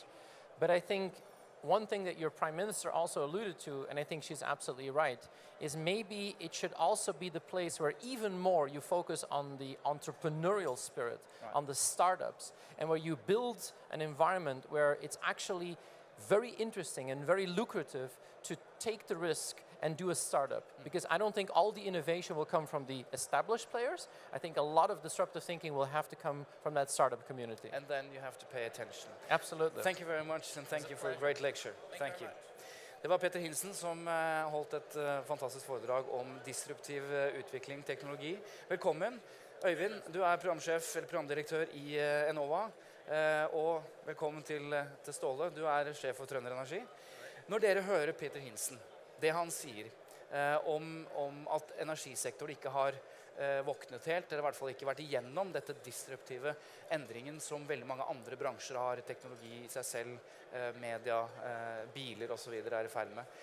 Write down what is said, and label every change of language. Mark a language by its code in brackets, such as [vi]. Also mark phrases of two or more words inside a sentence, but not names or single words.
[en] But I think one thing that your Prime Minister also alluded to, and I think she's absolutely right, is maybe it should also be the place where even more you focus on the entrepreneurial spirit, on the startups, and where you build an environment where it's actually very interesting and very lucrative to take the risk and do a startup. Because I don't think all the innovation will come from the established players. I think a lot of disruptive thinking will have to come from that startup community. And then you have to pay attention. Absolutely. Thank you very much, and thank you for a great lecture. Thank you. [no] Det var Peter Hinssen som holdt et fantastisk foredrag om disruptiv utvikling, teknologi. Velkommen. Øyvind, du er programsjef eller programdirektør i Enova. Og velkommen til Ståle. Du er sjef for Trønder Energi. Når dere hører Peter Hinssen, det han sier om at energisektoren ikke har våknet helt, eller i hvert fall ikke vært igjennom dette disruptive endringen som veldig mange andre bransjer har, teknologi i seg selv, media, biler og så videre er i ferd med.